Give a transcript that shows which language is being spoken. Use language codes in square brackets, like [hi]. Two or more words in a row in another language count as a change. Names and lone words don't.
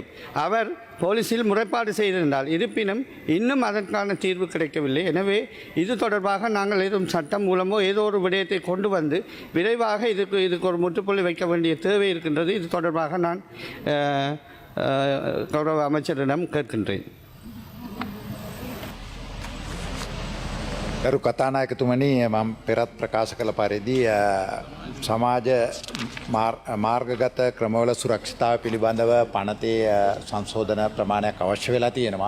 [ta] அவர் போலீஸில் முறைப்பாடு செய்திருந்தால், இருப்பினும் இன்னும் அதற்கான தீர்வு கிடைக்கவில்லை. எனவே இது தொடர்பாக நாங்கள் ஏதும் சட்டம் மூலமோ ஏதோ ஒரு விடயத்தை கொண்டு வந்து விரைவாக இதுக்கு ஒரு முற்றுப்புள்ளி வைக்க வேண்டிய தேவை இருக்கின்றது. இது தொடர்பாக நான் கௌரவ அமைச்சரிடம் கேட்கின்றேன். [si] ගරු කතානායකතුමනි, මම පෙරත් ප්‍රකාශ කළ පරිදි සමාජ මාර්ගගත ක්‍රමවල සුරක්ෂිතතාව පිළිබඳව පනතේ සංශෝධන ප්‍රමාණයක් අවශ්‍ය වෙලා තියෙනවා.